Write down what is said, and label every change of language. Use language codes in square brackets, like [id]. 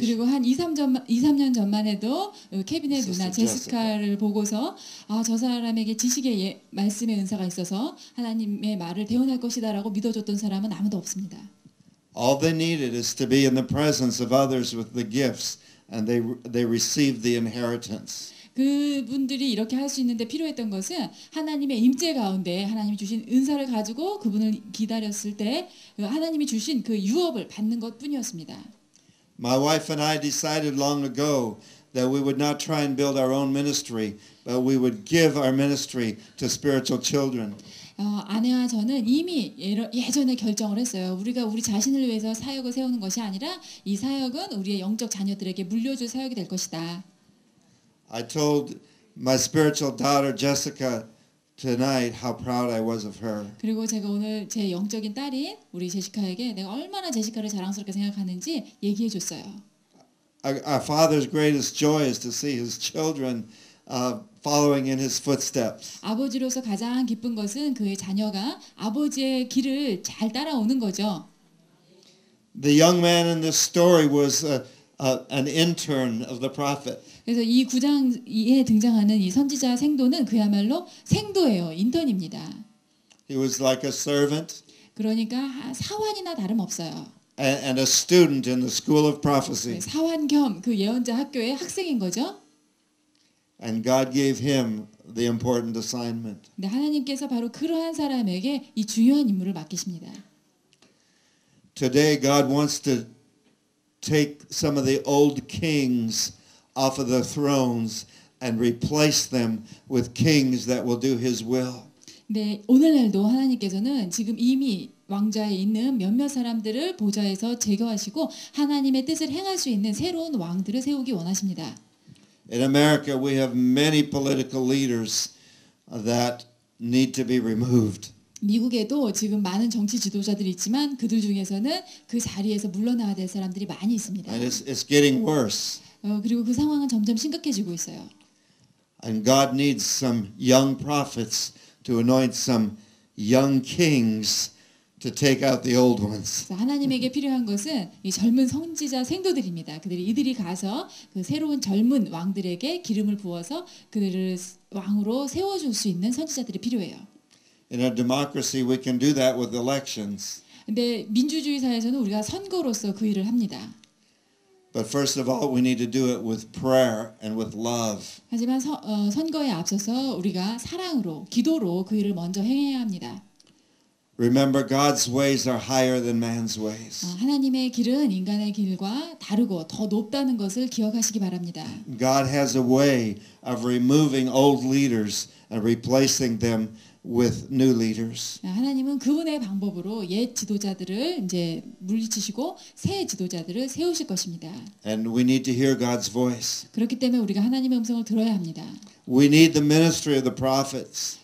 [ko] 그리고 한 2-3년 전만 해도 케빈의 누나 제시카를 보고서 저 사람에게 지식의 말씀의 은사가 있어서 하나님의 말을 대언할 것이다라고 믿어줬던 사람은 아무도 없습니다. [en] All they needed is to be in the presence of others with the gifts, and they received the inheritance. [ko] 그분들이 이렇게 할 수 있는데 필요했던 것은 하나님의 임재 가운데 하나님이 주신 은사를 가지고 그분을 기다렸을 때 하나님이 주신 그 유업을 받는 것뿐이었습니다. [en] My wife and I decided long ago that we would not try and build our own ministry, but we would give our ministry to spiritual children. [ko] 아내와 저는 이미 예전에 결정을 했어요. 우리가 우리 자신을 위해서 사역을 세우는 것이 아니라 이 사역은 우리의 영적 자녀들에게 물려줄 사역이 될 것이다. [en] I told my spiritual daughter Jessica tonight how proud I was of her. [ko] 그리고 제가 오늘 제 영적인 딸인 우리 제시카에게 내가 얼마나 제시카를 자랑스럽게 생각하는지 얘기해 줬어요. [en] Our father's greatest joy is to see his children following in his footsteps. [ko] 아버지로서 가장 기쁜 것은 그의 자녀가 아버지의 길을 잘 따라오는 거죠. [en] The young man in this story was an intern of the prophet. [ko] 그래서 이 9장에 등장하는 이 선지자 생도는 그야말로 생도예요. 인턴입니다. [en] He was like a servant [ko] 그러니까 사환이나 다름없어요. [en] and a student in the school of prophecy. [ko] 사환 겸 그 예언자 학교의 학생인 거죠. [en] And God gave him the important assignment. [ko] 근데 하나님께서 바로 그러한 사람에게 이 중요한 임무를 맡기십니다. [en] Today God wants to take some of the old kings off of the thrones and replace them with kings that will do his will. [ko] 네, 오늘날도 하나님께서는 지금 이미 왕좌에 있는 몇몇 사람들을 보좌에서 제거하시고 하나님의 뜻을 행할 수 있는 새로운 왕들을 세우기 원하십니다. [en] In America, we have many political leaders that need to be removed. [ko] 미국에도 지금 많은 정치 지도자들이 있지만 그들 중에서는 그 자리에서 물러나야 될 사람들이 많이 있습니다. [en] And it's getting worse. [ko] 그리고 그 상황은 점점 심각해지고 있어요. [en] And God needs some young prophets to anoint some young kings to take out the old ones. [ko] 하나님에게 필요한 것은 이 젊은 선지자 생도들입니다. 이들이 가서 그 새로운 젊은 왕들에게 기름을 부어서 그들을 왕으로 세워줄 수 있는 선지자들이 필요해요. [en] In a democracy, we can do that with elections. [ko] 근데 민주주의 사회에서는 우리가 선거로서 그 일을 합니다. [en] But first of all, we need to do it with prayer and with love. [ko] 하지만 선거에 앞서서 우리가 사랑으로, 기도로 그 일을 먼저 행해야 합니다. [en] Remember, God's ways are higher than man's ways. [ko] 하나님의 길은 인간의 길과 다르고 더 높다는 것을 기억하시기 바랍니다. [en] God has a way of removing old leaders and replacing them with new leaders. [ko] 하나님은 그분의 방법으로 옛 지도자들을 이제 물리치시고 새 지도자들을 세우실 것입니다. [en] And we need to hear God's voice. [ko] 그렇기 때문에 우리가 하나님의 음성을 들어야 합니다. [en] We need the ministry of the prophets.